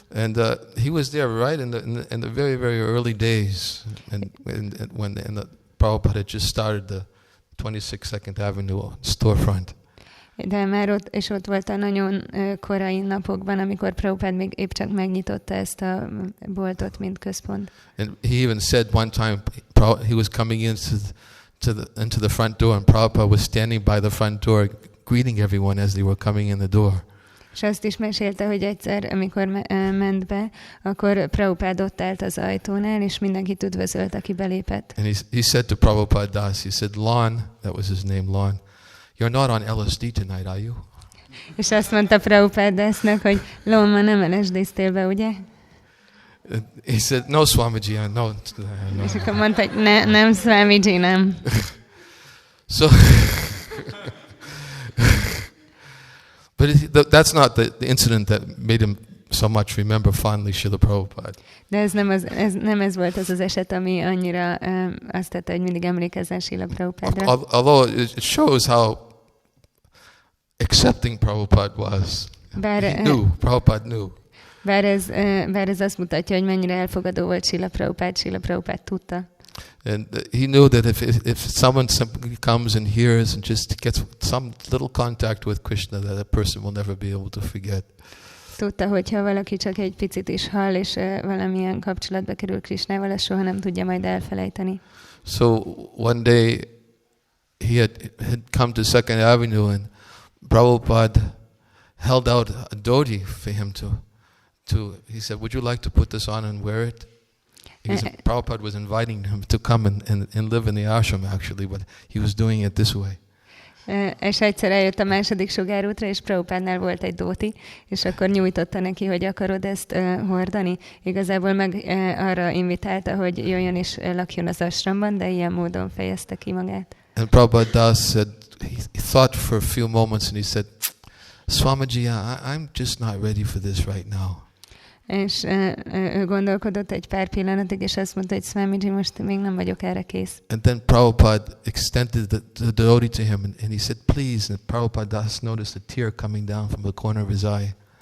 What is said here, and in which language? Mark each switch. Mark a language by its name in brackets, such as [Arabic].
[English] And he was there right in the very, very early days, and when the Prabhupada had just started the 26th Avenue storefront. [Hungarian] De már ott volt a nagyon korai napokban, amikor Prabhupada még épp csak megnyitotta ezt a boltot, mint központ. [English] And he even said one time he was coming into the front door, and Prabhupada was standing by the front door greeting everyone as they were coming in the door. [Hungarian] És azt is mesélte, hogy egyszer, amikor ment be, akkor Prabhupada ott állt az ajtónál, és mindenkit üdvözölt, aki belépett. [English] And he said to Prabhupada Das, he said, Lon, that was his name, Lon, you're not on LSD tonight, are you? [Hungarian] És azt mondta Prabhupada Dasnak, hogy Lon, ma nem LSD-ztél be, ugye? [English] He said, no, Swamiji, no. [Hungarian] És akkor mondta, hogy nem, Swamiji, nem. [English] So, but that's not the incident that made him so much remember fondly Srila Prabhupada. [Hungarian] De ez nem ez volt az eset, ami annyira azt tette, hogy mindig emlékezzen Srila Prabhupadra. [English] Although it shows how accepting Prabhupada was. Prabhupada knew. [Hungarian] Bár ez azt mutatja, hogy mennyire elfogadó volt Srila Prabhupada tudta. [English] And he knew that if someone simply comes and hears and just gets some little contact with Krishna, that a person will never be able to forget. [Hungarian] Tudta, hogyha valaki csak egy picit is hall, és valamilyen kapcsolatba kerül Krishnával, azt soha nem tudja majd elfelejteni. [English] So one day he had come to 2nd Avenue, and Prabhupada held out a dhoti for him to he said, would you like to put this on and wear it? Prabhupada was inviting him to come and live in the ashram actually, but he was doing it this way. [Hungarian] És egyszer eljött a második sugárútra, és Prabhupádnál volt egy dhoti, és akkor nyújtotta neki, hogy akarod ezt hordani. Igazából meg arra invitálta, hogy jöjjön és lakjon az ashramban, de ilyen módon fejezte ki magát. [English] And Prabhupada Das said, he thought for a few moments and he said, Swamiji, I'm just not ready for this right now. [Hungarian] És ő gondolkodott egy pár pillanatig, és azt mondta, hogy Swamiji, most még nem vagyok erre kész. [English] And then Prabhupada extended the dhoti to him, and he said, please. And Prabhupada Das noticed a tear coming down from the corner of his eye.